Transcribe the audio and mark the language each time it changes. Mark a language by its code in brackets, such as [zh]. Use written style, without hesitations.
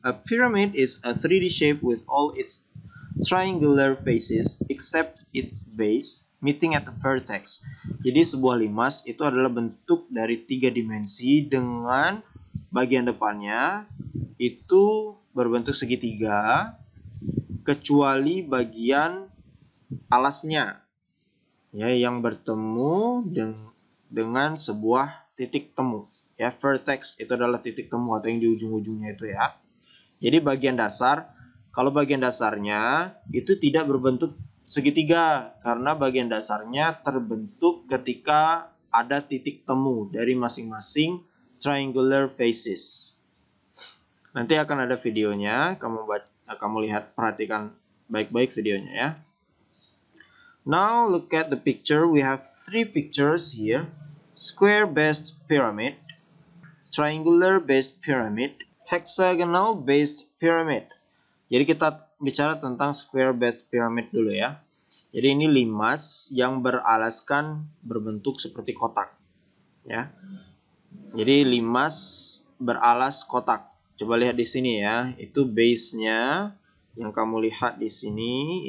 [en] A pyramid is a 3D shape with all its triangular faces except its base meeting at the vertex. [id] Jadi sebuah limas itu adalah bentuk dari 3 dimensi dengan bagian depannya itu berbentuk segitiga kecuali bagian alasnya ya yang bertemu dengan sebuah titik temu. Ya, vertex itu adalah titik temu atau yang di ujung-ujungnya itu ya. Jadi bagian dasar, kalau bagian dasarnya itu tidak berbentuk segitiga karena bagian dasarnya terbentuk ketika ada titik temu dari masing-masing triangular faces. Nanti akan ada videonya, kamu lihat, perhatikan baik-baik videonya ya. [en] Now look at the picture. We have 3 pictures here. Square-based pyramid, triangular-based pyramid, hexagonal-based pyramid. [id] Jadi kita bicara tentang square-based pyramid dulu ya. Jadi ini limas yang beralaskan berbentuk seperti kotak. Ya. Jadi limas beralas kotak. Coba lihat di sini ya. Itu base-nya yang kamu lihat di sini.